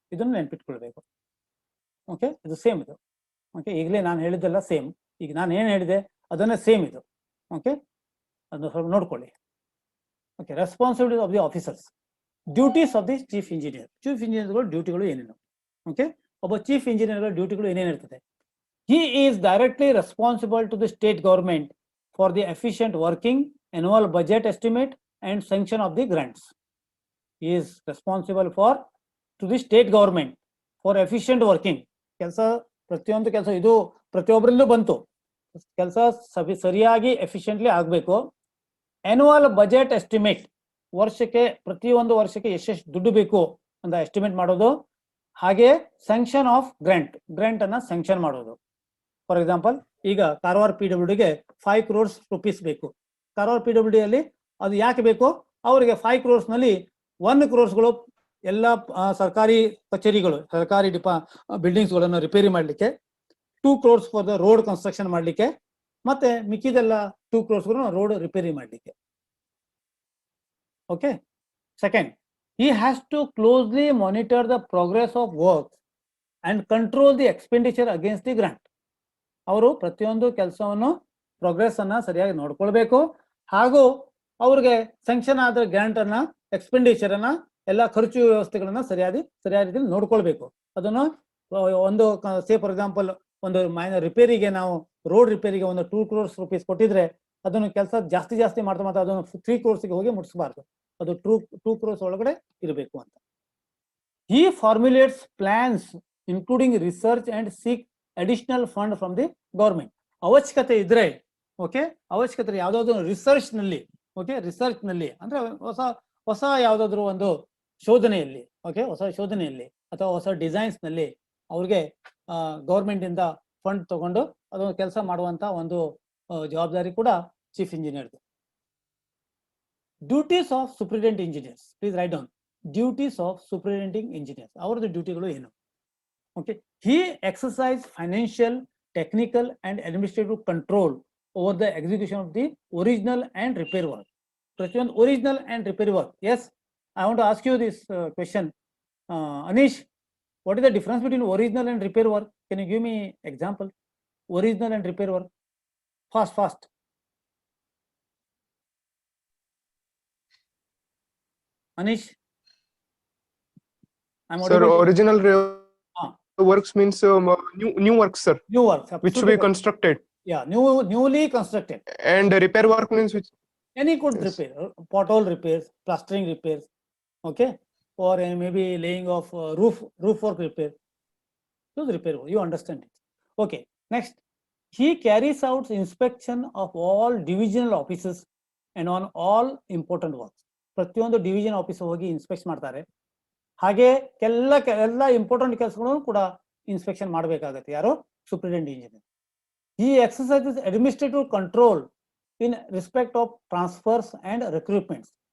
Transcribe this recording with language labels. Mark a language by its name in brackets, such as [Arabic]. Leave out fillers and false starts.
[Kannada] ಇದನ್ನು ನೆನ್ಪಿಟ್ಕೊಳ್ಬೇಕು. ಓಕೆ, ಇದು ಸೇಮ್ ಇದು. ಓಕೆ, ಈಗಲೇ ನಾನು ಹೇಳಿದ್ದೆಲ್ಲ ಸೇಮ್. ಈಗ ನಾನು ಏನು ಹೇಳಿದೆ ಅದನ್ನೇ ಸೇಮ್ ಇದು. ಓಕೆ, ಅದನ್ನ ಸ್ವಲ್ಪ ನೋಡ್ಕೊಳ್ಳಿ. [English] Okay, responsibility of the officers, duties of the chief engineer. [Kannada] Chief ಇಂಜಿನಿಯರ್ಗಳು ಡ್ಯೂಟಿಗಳು ಏನೇನು? ಓಕೆ, ಒಬ್ಬ chief ಇಂಜಿನಿಯರ್ಗಳ ಡ್ಯೂಟಿಗಳು ಏನೇನಿರ್ತದೆ? [English] He is directly responsible to the state government for the efficient working, annual budget estimate and sanction of the grants. He is responsible to the state government for efficient working. [Kannada] ಕೆಲಸ ಪ್ರತಿಯೊಂದು ಕೆಲಸ ಇದು ಪ್ರತಿಯೊಬ್ಬರಲ್ಲೂ ಬಂತು. ಕೆಲಸ ಸರಿಯಾಗಿ efficiently ಆಗಬೇಕು. [English] annual budget estimate, [Kannada] ವರ್ಷಕ್ಕೆ ಪ್ರತಿಯೊಂದು ವರ್ಷಕ್ಕೆ ಎಷ್ಟೆಷ್ಟು ದುಡ್ಡು ಬೇಕು ಅಂತ ಎಸ್ಟಿಮೇಟ್ ಮಾಡೋದು. ಹಾಗೆ [English] sanction of grant [Kannada] ಅನ್ನ ಸ್ಯಾಂಕ್ಷನ್ ಮಾಡೋದು. [English] for example, [Kannada] ಈಗ ಕಾರವಾರ PWDಗೆ 5 crores rupees ಬೇಕು. ಕಾರವಾರ PWD ಅಲ್ಲಿ ಅದು ಯಾಕೆ ಬೇಕು? ಅವರಿಗೆ 5 crores ನಲ್ಲಿ 1 crores ಎಲ್ಲ ಸರ್ಕಾರಿ ಕಚೇರಿಗಳು, ಸರ್ಕಾರಿ ಬಿಲ್ಡಿಂಗ್ಸ್ಗಳನ್ನು ರಿಪೇರಿ ಮಾಡಲಿಕ್ಕೆ, 2 crores [English] for the road construction [Kannada] ಮಾಡಲಿಕ್ಕೆ, ಮತ್ತೆ ಮಿಕ್ಕಿದೆಲ್ಲ 2 crores ರೋಡ್ ರಿಪೇರಿ ಮಾಡಲಿಕ್ಕೆ. [English] Okay, second, he has to closely monitor the progress of work and control the expenditure against the grant. [Kannada] ಅವರು ಪ್ರತಿಯೊಂದು ಕೆಲಸವನ್ನು ಪ್ರೋಗ್ರೆಸ್ ಅನ್ನ ಸರಿಯಾಗಿ ನೋಡ್ಕೊಳ್ಬೇಕು. ಹಾಗೂ ಅವ್ರಿಗೆ ಸ್ಯಾಂಕ್ಷನ್ ಆದ ಗ್ರಾಂಟ್ ಅನ್ನ, ಎಕ್ಸ್ಪೆಂಡಿಚರ್ ಅನ್ನ, ಎಲ್ಲ ಖರ್ಚು ವ್ಯವಸ್ಥೆಗಳನ್ನ ಸರಿಯಾದ ರೀತಿಯಲ್ಲಿ ನೋಡ್ಕೊಳ್ಬೇಕು. ಅದನ್ನು ಒಂದು [English] for example [Kannada] ಒಂದು ಮೈನರ್ ರಿಪೇರಿಗೆ, ನಾವು ರೋಡ್ ರಿಪೇರಿಗೆ ಒಂದು 2 crores rupees ಕೊಟ್ಟಿದ್ರೆ ಅದನ್ನು ಕೆಲಸ ಜಾಸ್ತಿ ಮಾಡ್ತಾ ಅದನ್ನು 3 crores ಹೋಗಿ ಮುಟ್ಟಿಸಬಾರ್ದು. ಅದು 2 crores ಒಳಗಡೆ ಇರಬೇಕು ಅಂತ. [English] He formulates plans including research and seek additional fund from the government. [Kannada] ಅವಶ್ಯಕತೆ ಇದ್ರೆ, ಓಕೆ, ಅವಶ್ಯಕತೆ ಯಾವ್ದಾದ್ರು ರಿಸರ್ಚ್ ನಲ್ಲಿ, ಓಕೆ, ರಿಸರ್ಚ್ ನಲ್ಲಿ ಅಂದ್ರೆ ಹೊಸ ಯಾವ್ದಾದ್ರು ಒಂದು ಶೋಧನೆಯಲ್ಲಿ, ಓಕೆ, ಹೊಸ ಶೋಧನೆಯಲ್ಲಿ ಅಥವಾ ಹೊಸ ಡಿಸೈನ್ಸ್ ನಲ್ಲಿ ಅವ್ರಿಗೆ ಗೌರ್ಮೆಂಟ್ ಇಂದ ಫಂಡ್ ತಗೊಂಡು ಅದೊಂದು ಕೆಲಸ ಮಾಡುವಂತ ಒಂದು ಜವಾಬ್ದಾರಿ ಕೂಡ chief engineer. [English] Duties of superintendent engineers, please write down. Duties of superintending engineers, [Kannada] ಅವ್ರದ್ದು ಡ್ಯೂಟಿಗಳು ಏನು? [English] Okay, he exercise financial, technical and administrative control over the execution of the original and repair work. [Kannada] ಪ್ರತಿಯೊಂದು [English] original and repair work. Yes, I want to ask you this question. Anish, what is the difference between original and repair work? Can you give me example? Original and repair work. Fast. Anish, Sir, original works means new works, sir. New works, which we constructed. Yeah, newly constructed. And repair work means which? Any good repair, pothole repairs, plastering repairs, okay, or maybe laying of roof work repair. Those repair work, you understand it. Okay, next, he carries out inspection of all divisional offices and on all important works. [Kannada] ಪ್ರತಿಯೊಂದು division office ಹೋಗಿ inspect ಮಾಡ್ತಾರೆ. ಹಾಗೆ ಎಲ್ಲ important ಕೆಲಸಗಳನ್ನು ಕೂಡ inspection ಮಾಡಬೇಕಾಗತ್ತೆ. ಯಾರು? Superintendent engineer. [English] He exercises administrative control in respect of transfers and recruitments.